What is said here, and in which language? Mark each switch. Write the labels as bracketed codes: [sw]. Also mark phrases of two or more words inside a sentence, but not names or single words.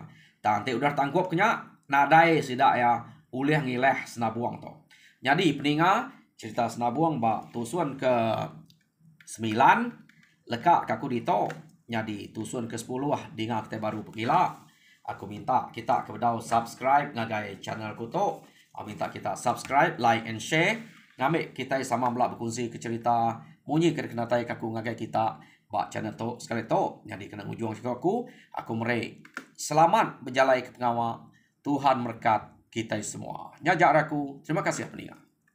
[iba] Tang ante udah tangkup kenya nadai sidak ya ulih ngileh senabuang to. Jadi peninga cerita senabuang ba tusun ke 9 lekak kaku dito. Jadi tusun ke 10 dinga kita baru pegila. Aku minta kita kepada subscribe ngagai channel ku to. Minta kita subscribe, [en] like and share. [iba] Ngamik kita sama belak berkongsi ke cerita munyi kenatai kaku ngagai kita bak channel to sekali to. Jadi kena ujung aku merek. Selamat berjalai ke pengawal. Tuhan berkat kita semua. Nyajak aku. Terima kasih peningat.